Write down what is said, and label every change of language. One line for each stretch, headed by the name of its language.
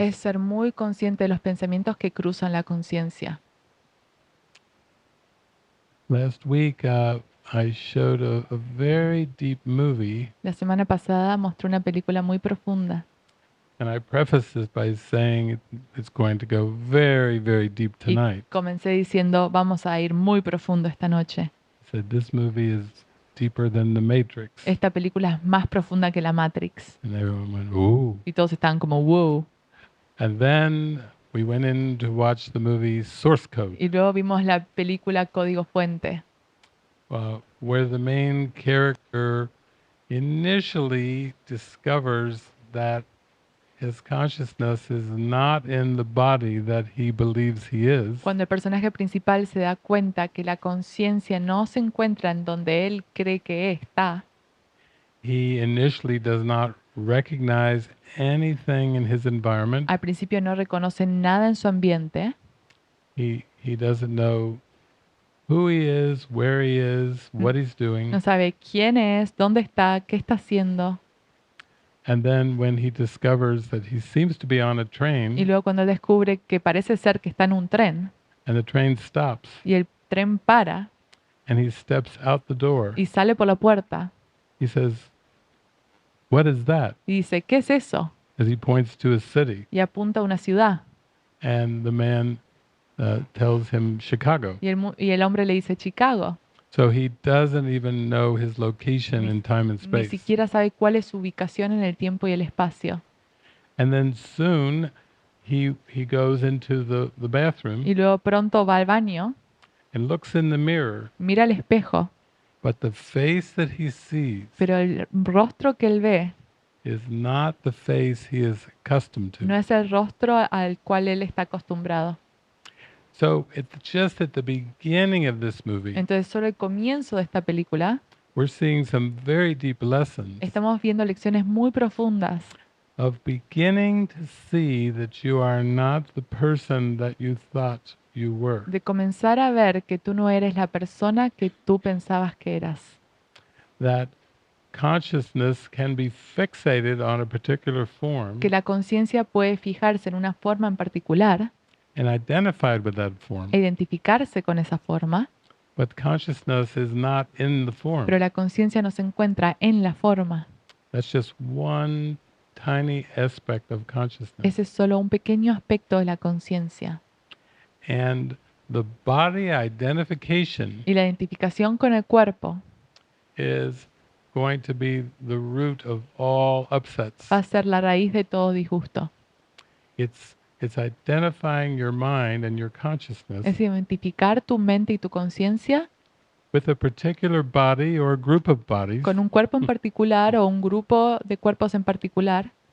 Spanish: es ser muy consciente de los pensamientos que cruzan la conciencia.
English: Last week, I showed a very deep movie,
Spanish: La semana pasada mostré una película muy profunda
English: and I prefaced this by saying it's going to go very, very deep
Spanish: y
English: tonight.
Spanish: comencé diciendo vamos a ir muy profundo esta noche.
English: I said this movie is deeper than The Matrix.
Spanish: Esta película es más profunda que la Matrix.
English: And everyone went, ooh.
Spanish: Y todos estaban como wow.
English: And then we went in to watch the movie Source Code,
Spanish: Y luego vimos la película Código Fuente,
English: where the main character initially discovers that his consciousness is not in the body that he believes he is,
Spanish: cuando el personaje principal se da cuenta que la conciencia no se encuentra en donde él cree que está.
English: he initially does not recognize anything in his environment.
Spanish: Al principio no reconoce nada en su ambiente,
English: He doesn't know who he is, where he is, n- what he's doing.
Spanish: no sabe quién es, dónde está, qué está haciendo.
English: And then when he discovers that he seems to be on a
Spanish: Y
English: train
Spanish: luego cuando él descubre que parece ser que está en un tren
English: and the train stops
Spanish: y el tren para
English: and he steps out the door,
Spanish: y sale por la puerta
English: he says, "What is that?"
Spanish: y dice, ¿qué es eso?
English: As he points to a city.
Spanish: Y apunta a una ciudad.
English: And the man tells him Chicago.
Spanish: Y el hombre le dice Chicago.
English: So he doesn't even know his location in time and
Spanish: Ni
English: space.
Spanish: siquiera sabe cuál es su ubicación en el tiempo y el espacio.
English: And then soon he goes into the bathroom
Spanish: Y luego pronto va al baño,
English: and looks in the mirror,
Spanish: mira al espejo,
English: but the face that he sees
Spanish: pero el rostro que él ve
English: is not the face he is accustomed
Spanish: no es el rostro al cual él está acostumbrado.
English: So just at the beginning of this movie,
Spanish: Entonces, solo el comienzo de esta película,
English: we're seeing some very deep lessons
Spanish: estamos viendo lecciones muy profundas
English: of beginning to see that you are not the person that you thought you were.
Spanish: de comenzar a ver que tú no eres la persona que tú pensabas que eras.
English: That consciousness can be fixated on a particular form
Spanish: Que la conciencia puede fijarse en una forma en particular
English: and identified with that form,
Spanish: e identificarse con esa forma,
English: but consciousness is not in the form.
Spanish: pero la conciencia no se encuentra en la forma.
English: That's just one tiny aspect of consciousness.
Spanish: Ese es solo un pequeño aspecto de la conciencia.
English: And the body identification
Spanish: Y la identificación con el cuerpo
English: is going to be the root of all upsets.
Spanish: va a ser la raíz de todo disgusto.
English: It's identifying your mind and your consciousness
Spanish: Es identificar tu mente y tu conciencia
English: with a particular body or a group of bodies
Spanish: con un cuerpo en particular o un grupo de cuerpos en particular.